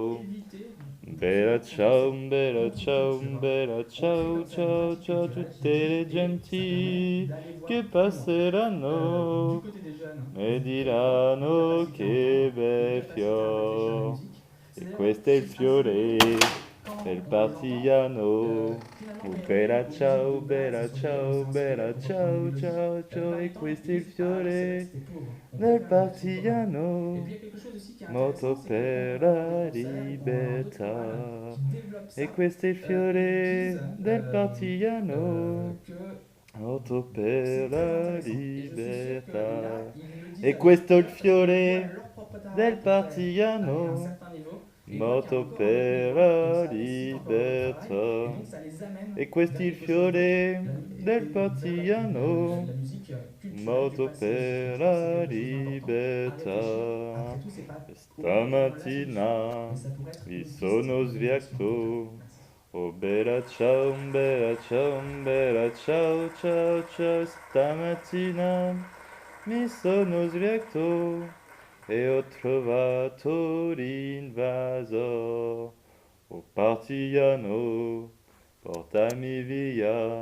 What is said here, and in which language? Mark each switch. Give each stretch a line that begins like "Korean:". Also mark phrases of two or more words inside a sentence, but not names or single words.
Italian: passeranno.
French: éviter
Italian: Bella
French: justement de tomber dans
Italian: ciao,
French: cette contre-culture.
Italian: bella
French: On crée
Italian: ciao,
French: comme ça une
Italian: ciao,
French: pratique
Italian: ciao,
French: culturelle
Italian: tutte
French: qui est le riche et ça permet
Italian: genti
French: d'aller
Italian: che
French: voir plus loin. Du
Italian: passeranno
French: côté des jeunes,
Italian: e
French: n'hésitez pas, une
Italian: diranno
French: capacité à
Italian: che
French: entendre, une
Italian: bel
French: capacité à réfléchir la
Italian: fior.
French: musique. C'est
Italian: E
French: d'ailleurs
Italian: questo è il
French: assez
Italian: fiore
French: rigolo
Italian: del
French: quand j'entends
Italian: partigiano.
French: finalement
Italian: Oh
French: quand ils reviennent aux musiques de base
Italian: bella
French: sur lesquelles on s'est inspiré
Italian: bella
French: pour reprendre une
Italian: ciao,
French: mélodie,
Italian: ciao,
French: la
Italian: ciao.
French: plupart
Italian: E
French: du temps ils
Italian: questo è il
French: disent ah oui c'est vrai que
Italian: fiore
French: c'était pauvre, on
Italian: del
French: préfère la version chorale. Et puis
Italian: partigiano.
French: il y a quelque chose aussi qui est intéressant,
Italian: Moto
French: c'est que quand on
Italian: per
French: va dans des
Italian: la
French: concerts ou qu'on va voir d'autres chorales
Italian: libertà.
French: qui développent
Italian: E
French: ça,
Italian: questo è il
French: ils disent
Italian: fiore del partigiano.
French: que
Italian: Moto
French: c'est
Italian: per
French: très
Italian: la
French: intéressant. Et je suis sûr que là,
Italian: libertà.
French: ils le disent
Italian: E
French: avec
Italian: questo è il
French: cœur parce qu'ils voient
Italian: fiore
French: leur propre travail
Italian: del
French: pour faire aller à un
Italian: partigiano.
French: certain niveau et ils voient qu'il y a
Italian: Moto
French: encore un autre
Italian: per
French: niveau et que
Italian: la
French: ça nécessite encore un autre travail et
Italian: libertà.
French: donc ça les amène
Italian: E questo è
French: vers
Italian: il
French: quelque chose d'autre
Italian: fiore del
French: et vers
Italian: partigiano.
French: la musique culturelle du
Italian: Moto
French: passé aussi. Je
Italian: per
French: pense que c'est
Italian: la
French: quelque chose d'important à réfléchir. Après
Italian: libertà.
French: tout, c'est pas
Italian: E
French: obligatoirement la solution, mais
Italian: stamattina
French: ça pourrait être
Italian: mi
French: une piste
Italian: sono
French: de réflexion en tout cas.
Italian: sbriacato.
French: Merci.
Italian: Oh bella ciao, ciao, ciao, stamattina mi sono sbriacato e ho trovato l'invaso. Oh partigiano, portami via.